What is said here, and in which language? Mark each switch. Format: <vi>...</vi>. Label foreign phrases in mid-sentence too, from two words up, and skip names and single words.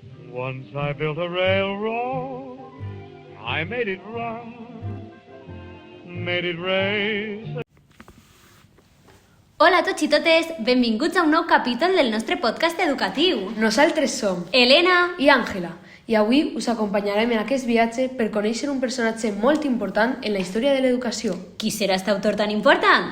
<en>Once I built a railroad, I made it run, made it race.</en> <ca>Hola a tots i totes, benvinguts a un nou capítol del nostre podcast educatiu. Nosaltres som Elena i Àngela i avui us acompanyarem en aquest viatge per conèixer un personatge molt important en la història de l'educació. Qui serà aquest autor tan important?</ca>